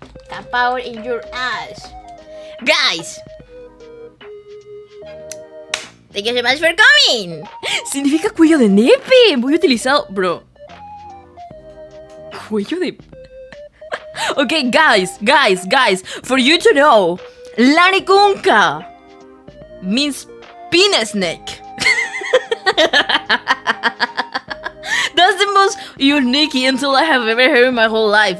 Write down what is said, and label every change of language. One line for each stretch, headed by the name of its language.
English: Tap power in your ass. Guys, thank you so much for coming.
Spanish: Significa cuello de nepe, muy utilizado, bro. Cuello de...
English: Okay, guys, for you to know, lanicunca means penis neck. That's the most unique insult I have ever heard in my whole life.